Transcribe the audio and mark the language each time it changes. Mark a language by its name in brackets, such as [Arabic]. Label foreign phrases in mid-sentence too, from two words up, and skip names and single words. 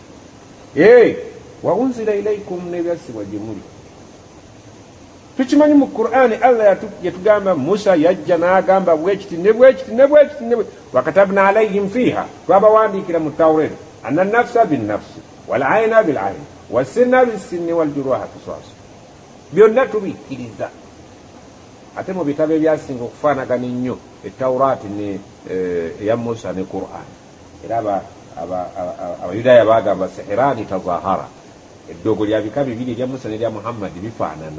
[Arabic] وأنزل إليكم, [Ganda] n'ebyassibwa gye muli tukimanyi mu Qur'ani. Allah yatugamba Musa yajja n'agamba bwekiti ne bwekiti ne bwekiti ne [Arabic] وكتبنا عليهم فيها, [Ganda] twabawandiikira mu Tawreta [Arabic] أن نفسا بالنفس والعين بالعين والسن بالسن والجروح قصاص, [Ganda] byonna tubikkiriza. ate mu bitabo ebyasinga okufaanagana ennyo etawuraati eya Musa ne Qur'ani. era abayudaaya baagamba [Arabic] سحران تظاهرا, [Ganda] eddogo lya bika bibiri erya Musa n'erya Muhammad bifaanana.